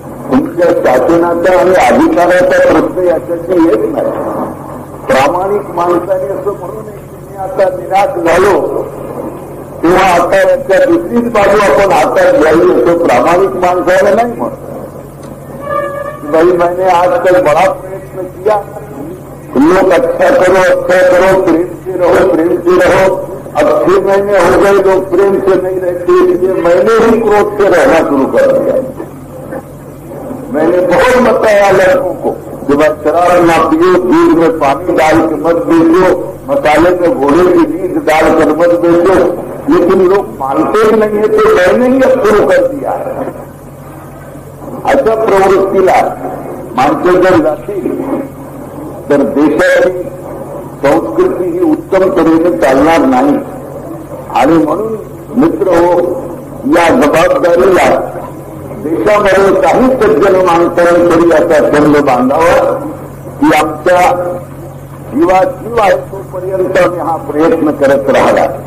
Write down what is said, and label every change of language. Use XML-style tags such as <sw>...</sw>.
<mr>तुमच्या शासनाचा आणि अधिकाराचा प्रश्न याच्याशी येत नाही. प्रामाणिक माणसाने असं म्हणू नये की मी आता निराश झालो तेव्हा आता याच्या दुसरीच बाजू आपण हातात घ्यावी असं प्रामाणिक माणसाला नाही म्हणत.</mr> <hi>भाई मैंने आज तक बड़ा प्रयत्न किया, लोग अच्छा करो, प्रेम से रहो, प्रेम से रहो. अब 6 महीने हो गए लोग प्रेम से नहीं रहते, इसलिए मैंने ही क्रोध से रहना शुरू कर दिया. मैंने बहुत बताया लड़कों को कि भाई शराब ना पियो, दूध में पानी डाल के मत बेचो, मसाले में घोड़े की नींद डालकर मत बेचो. लेकिन लोग मानते ही नहीं है तो मैंने ही अब शुरू कर दिया है.</hi> <mr>अशा प्रवृत्तीला माणसं जर जातील तर देशाची संस्कृती ही उत्तम तऱ्हेने चालणार नाही. आणि म्हणून मित्र हो, या जबाबदारीला देशामध्ये काही सज्जन माणसांनी तरी असा छंद बांधावा की आमच्या जीवाजीव आहे तोपर्यंत आम्ही हा प्रयत्न करत राहिला.</mr>